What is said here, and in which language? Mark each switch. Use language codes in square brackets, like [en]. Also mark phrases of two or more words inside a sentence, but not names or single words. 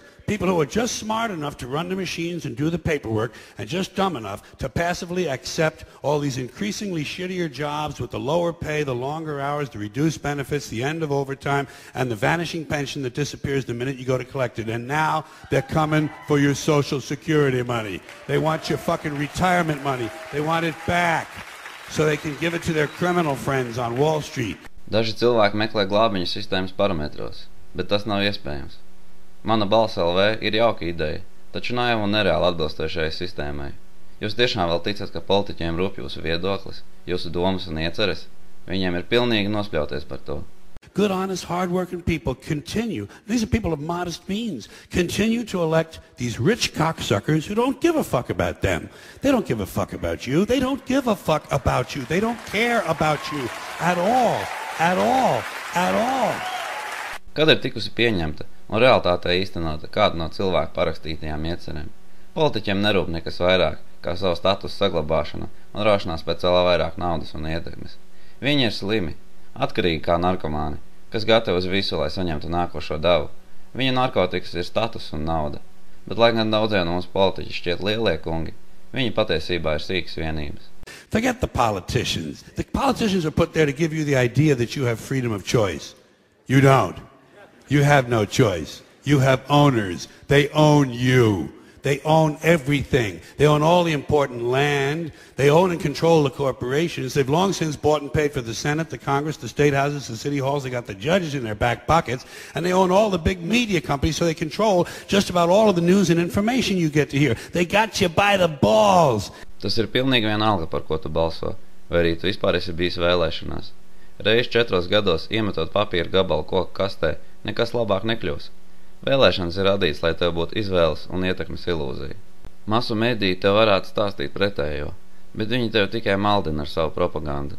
[en] People who are just smart enough to run the machines and do the paperwork and just dumb enough to passively accept all these increasingly shittier jobs with the lower pay, the longer hours, the reduced benefits, the end of overtime, and the vanishing pension that disappears the minute you go to collect it. And now they're coming for your Social Security money. They want your fucking retirement money. They want it back so they can give it to their criminal friends on Wall Street. [lv] Daži cilvēki meklē glābiņu sistēmas parametros, bet tas nav iespējams. Mana balss LV ir jauka ideja, taču naiva un nereāli atbilstošajai sistēmai. Jūs tiešām vēl ticat, ka politiķiem rūp jūsu viedoklis, jūsu domas un ieceres? Viņiem ir pilnīgi nospļauties par to. [en] Good, honest, hard-working people continue, these are people of modest means, continue to elect these rich cocksuckers who don't give a fuck about them. They don't give a fuck about you. They don't give a fuck about you. They don't care about you at all. At all. At all. [lv] Kad ir tikusi pieņemta un realitātē īstenota kāda no cilvēku parakstītajām iecerēm? Politiķiem nerūp nekas vairāk, kā savu statusu saglabāšana un rašanās pēc vēl vairāk naudas un ietekmes. Viņi ir slimi, atkarīgi kā narkomāni, kas gatavi uz visu, lai saņemtu nākošo devu. Viņa narkotikas ir status un nauda, bet lai gan daudziem no mums politiķi šķiet lielie kungi, viņi patiesībā ir sīkas vienības. [en] Forget the politicians. The politicians are put there to give you the idea that you have freedom of choice. You don't. You have no choice. You have owners. They own you. They own everything. They own all the important land. They own and control the corporations. They've long since bought and paid for the Senate, the Congress, the state houses, the city halls. They got the judges in their back pockets. And they own all the big media companies, so they control just about all of the news and information you get to hear. They got you by the balls. [lv] Tas ir pilnīgi vienalga, par ko tu balso, vai arī tu vispār esi bijis vēlēšanās. Reiz 4 gados iemetot papīra gabalu koku kastē, nekas labāk nekļūs. Vēlēšanas ir radīts, lai tev būtu izvēles un ietekmes ilūzija. Masu mediji tev varētu stāstīt pretējo, bet viņi tev tikai maldina ar savu propagandu.